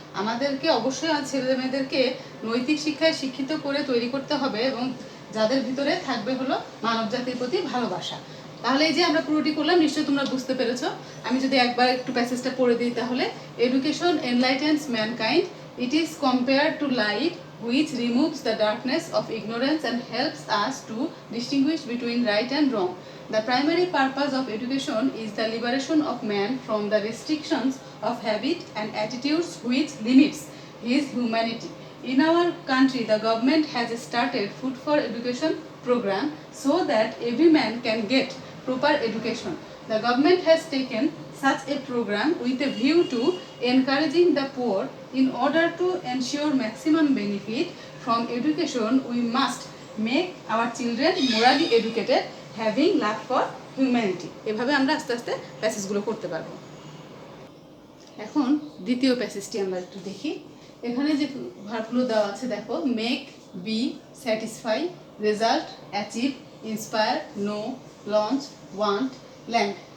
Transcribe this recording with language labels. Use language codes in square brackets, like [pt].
[bn] আমাদেরকে অবশ্যই ছেলে মেয়েদেরকে নৈতিক শিক্ষায় শিক্ষিত করে তৈরি করতে হবে, এবং যাদের ভিতরে থাকবে হলো মানব জাতির প্রতি ভালোবাসা। তাহলে এই যে আমরা পুরোটি করলাম, নিশ্চয়ই তোমরা বুঝতে পেরেছ। আমি যদি একবার একটু প্যাসেজটা পড়ে দিই, তাহলে [en] Education enlightens mankind, it is compared to light which removes the darkness of ignorance and helps us to distinguish between right and wrong. The primary purpose of education is the liberation of man from the restrictions of habit and attitudes which limits his humanity. In our country, the government has started Food for Education program so that every man can get proper education. The government has taken such a program with a view to encouraging the poor. In order to ensure maximum benefit from education, we must make our children morally educated, having love for humanity. [bn] এভাবে আমরা আস্তে আস্তে প্যাসেজগুলো করতে পারবো। এখন দ্বিতীয় প্যাসেজটি আমরা একটু দেখি। এখানে যে ভার্বগুলো দেওয়া আছে দেখো, make, B, satisfy, result, achieve, inspire, no, launch, want, land.